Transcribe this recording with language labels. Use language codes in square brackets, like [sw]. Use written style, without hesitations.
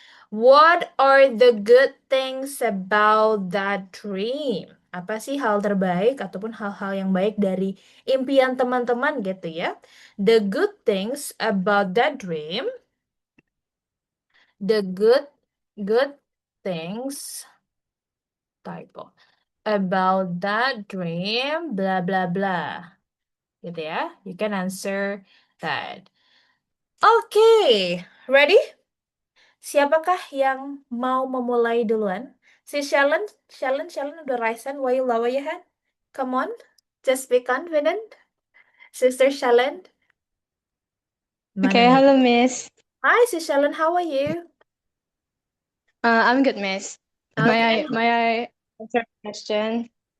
[en] What are the good things about that dream? [id] Apa sih hal terbaik ataupun hal-hal yang baik dari impian teman-teman gitu ya? [en] The good things about that dream, the good things typo about that dream, blah blah blah. [id] Gitu ya. [en] You can answer that. Okay, ready? [id] Siapakah yang mau memulai duluan? Si Shalon udah [en] raise hand. Why you lower your hand? Come on, just be confident. [id] Sister Shalon, mana [en] Okay, [id] nih? [en] hello Miss. Hi, Sis Shalon, how are you? I'm good, Miss. Okay. May I answer the question?